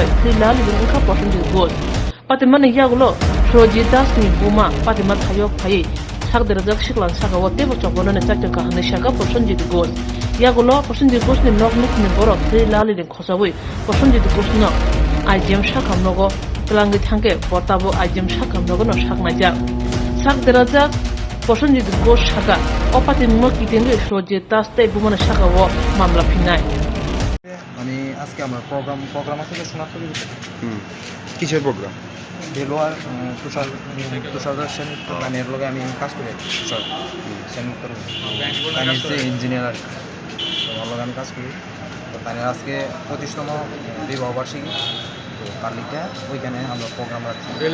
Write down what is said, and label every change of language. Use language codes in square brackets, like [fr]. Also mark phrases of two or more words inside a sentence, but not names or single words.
[trp] thilali inka Prosenjit Ghosh patimane yaglo Surojit Das ni buma patima thayok phayi sakderajak shiklan shakawo tebo chobonane chakka kahane shaka Prosenjit Ghosh yaglo Prosenjit Ghosh ni nokni borok thilali ni khosawi Prosenjit Ghosh no ajem shakamnogo tlangi thangke portabo ajem shakamnogo no shaknaja sakderajak Prosenjit Ghosh shaka opati moki tenge Surojit Das te bumana shakawo mamla pinai [bn] আমি আজকে আমার প্রোগ্রাম আছে শোনাতে কিসের প্রোগ্রাম? লোয়ার তুষার সেন গানের লগে আমি কাজ করি তুষার সেন আমি হচ্ছে ইঞ্জিনিয়ার আর আমার লগে আমি কাজ করি তো তাদের আজকে 25তম বিবাহ বার্ষিকী তো কালিকা ওইখানে আমরা প্রোগ্রাম রাখছি।